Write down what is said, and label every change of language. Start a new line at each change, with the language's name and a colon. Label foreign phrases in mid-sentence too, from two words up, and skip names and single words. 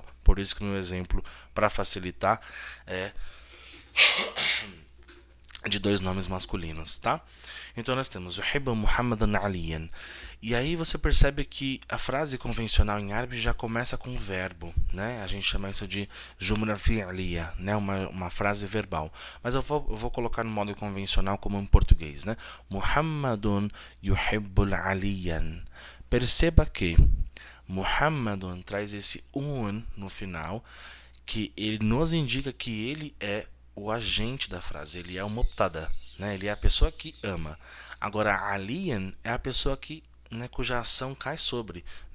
Portuguese: Por isso que meu exemplo, para facilitar, é de dois nomes masculinos, tá? Então nós temos
Arabic: يحبُّ محمدًا عليًّا.
Portuguese: E aí você percebe que a frase convencional em árabe já começa com o verbo, né? A gente chama isso de
Arabic: جملة فعلية,
Portuguese: né? Uma frase verbal. Mas eu vou colocar no modo convencional como em português, né?
Arabic: محمدٌ يحبُّ عليًّا.
Portuguese: Perceba que Muhammadun traz esse no final, que ele nos indica que ele é o agente da frase, ele é o mubtada, né? Ele é a pessoa que ama. Agora, aliyan é a pessoa que, né, cuja ação cai sobre, né?